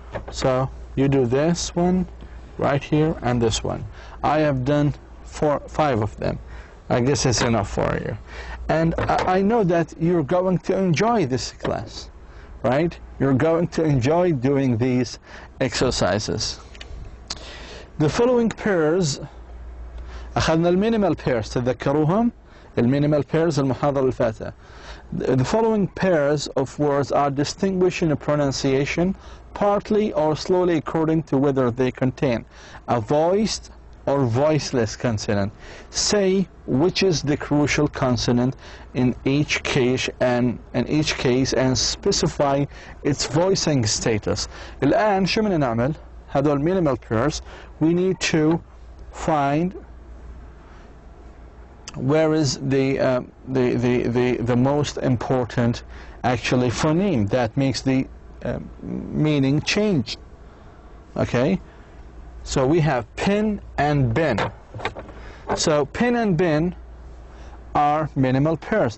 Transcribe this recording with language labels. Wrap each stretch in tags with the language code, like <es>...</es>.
<en>So you do this one right here and this one. I have done 5 of them. I guess it's enough for you. And I know that you're going to enjoy this class, right? You're going to enjoy doing these exercises. The following pairs</en> <ar>أخذنا المينيمال pairs تذكروهم المينيمال pairs المحاضرة اللي فاتت.</ar> <en>The following pairs of words are distinguished in a pronunciation partly or slowly according to whether they contain a voiced or voiceless consonant. Say which is the crucial consonant in each case and specify its voicing status.</en> <ar>الآن شو بدنا نعمل؟ هذول minimal pairs.</ar> <en>We need to find where is the most important actually phoneme that makes the meaning change. Okay. So we have pin and bin. So pin and bin are minimal pairs.</en>